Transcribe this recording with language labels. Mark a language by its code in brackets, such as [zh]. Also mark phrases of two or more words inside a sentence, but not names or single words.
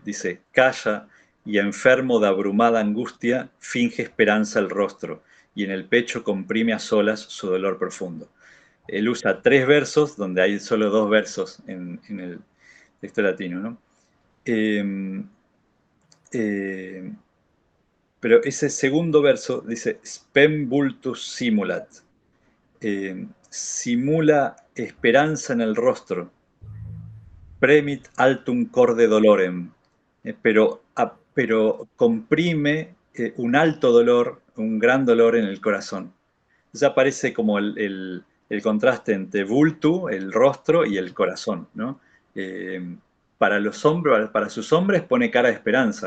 [es] Dice, calla y enfermo de abrumada angustia, finge esperanza el rostro y en el pecho comprime a solas su dolor profundo. Él usa 3 versos donde hay solo 2 versos en el texto latino, ¿no? Eh, eh, Pero ese segundo verso dice, [la] spem vultus simulat, [es] simula esperanza en el rostro, [la] premit altum corde dolorem, [es] pero comprime un alto dolor, un gran dolor en el corazón. Entonces aparece como el contraste entre vultu, el rostro, y el corazón, ¿no? Para los hombres, para sus hombres pone cara de esperanza.